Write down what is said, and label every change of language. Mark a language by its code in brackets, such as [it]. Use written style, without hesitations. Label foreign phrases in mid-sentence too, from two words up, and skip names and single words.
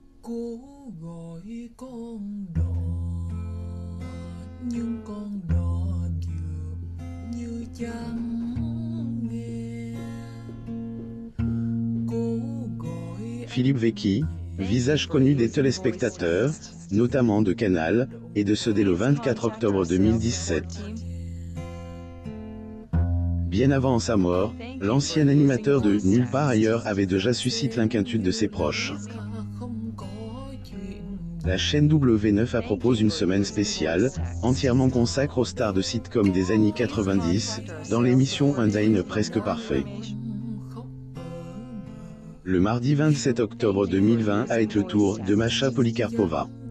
[vi] Cố gọi con đò nhưng con đò dường như chẳng nghe. Cố gọi [fr] Philippe Vecchi, visage connu des téléspectateurs, notamment de Canal, et de ceux dès le 24 octobre 2017. Bien avant sa mort, l'ancien animateur de Nulle part ailleurs avait déjà suscité l'inquiétude de ses proches. [vi] không có chuyện. [fr] La chaîne W9 propose une semaine spéciale, entièrement consacrée aux stars de sitcom des années 90, dans l'émission Un Dîner presque parfait. Le mardi 27 octobre 2020 a été le tour de Masha Polikarpova.